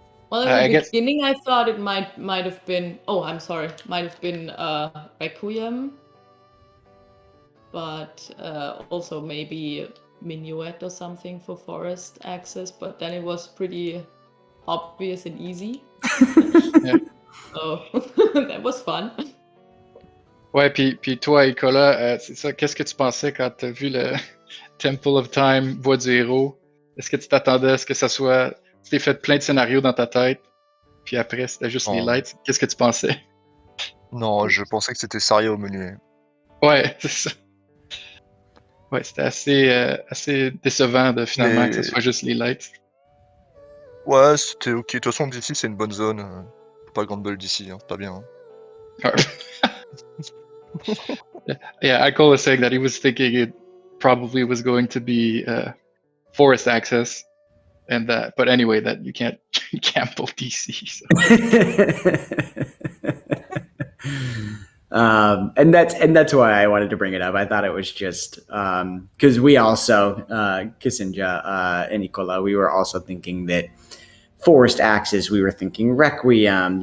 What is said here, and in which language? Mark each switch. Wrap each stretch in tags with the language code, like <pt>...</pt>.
<en>Well, in the beginning, I thought it might have been. Oh, I'm sorry. Might have been Requiem, but also maybe Minuet or something for forest access. But then it was pretty obvious and easy. Yeah. So that was fun.</en> <fr>Ouais, puis toi, Icola, c'est ça. Qu'est-ce que tu pensais quand tu as vu le Temple of Time, Voix du Héros? Est-ce que tu t'attendais à ce que ça soit... Tu t'es fait plein de scénarios dans ta tête, puis après, c'était juste les lights. Qu'est-ce que tu pensais? Non, je pensais que c'était sérieux au menu. Ouais, c'est ça. Ouais, c'était assez décevant de finalement que ce soit juste les lights. Ouais, c'était ok. De toute façon, d'ici, c'est une bonne zone. Faut pas gamble d'ici, hein. C'est pas bien. Hein.</fr> <en>Yeah, Icola was saying that he was thinking it probably was going to be forest access, and but anyway, that you can't gamble DC. So. And that's why I wanted to bring it up. I thought it was just because we also ksinjah and Icola, we were also thinking that Forest Axis, we were thinking Requiem.</en>